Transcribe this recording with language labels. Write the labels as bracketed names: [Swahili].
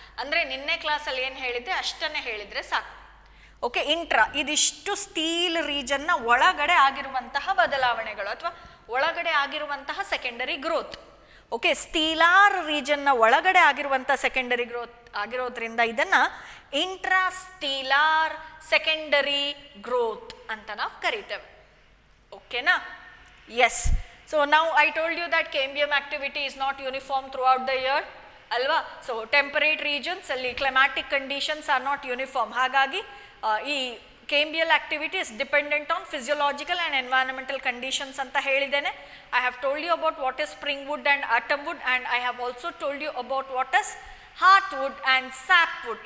[Kannada] ಅಂದರೆ ನಿನ್ನೆ ಕ್ಲಾಸಲ್ಲಿ ಏನು ಹೇಳಿದ್ದೆ ಅಷ್ಟನ್ನೇ ಹೇಳಿದರೆ ಸಾಕು. ಓಕೆ, ಇಂಟ್ರಾ ಇದಿಷ್ಟು ಸ್ಟೀಲ್ ರೀಜನ್ನ ಒಳಗಡೆ ಆಗಿರುವಂತಹ ಬದಲಾವಣೆಗಳು ಅಥವಾ ಒಳಗಡೆ ಆಗಿರುವಂತಹ ಸೆಕೆಂಡರಿ ಗ್ರೋತ್. ಓಕೆ, ಸ್ಟೀಲಾರ್ ರೀಜನ್ನ ಒಳಗಡೆ ಆಗಿರುವಂಥ ಸೆಕೆಂಡರಿ ಗ್ರೋತ್ ಆಗಿರೋದ್ರಿಂದ ಇದನ್ನು ಇಂಟ್ರಾ ಸ್ಟೀಲಾರ್ ಸೆಕೆಂಡರಿ ಗ್ರೋತ್ ಅಂತ ನಾವು ಕರಿತೇವೆ. ಓಕೆನಾ? S. [English] So now I told you that cambium activity is not uniform throughout the year ಅಲ್ವಾ. So temperate regions ಅಲ್ಲಿ climatic conditions are not uniform. ಹಾಗಾಗಿ ಈ cambial activity is dependent on physiological and environmental conditions ಅಂತ ಹೇಳಿದ್ದೇನೆ. I have told you about what is spring wood and autumn wood, and I have also told you about what is heartwood and sapwood.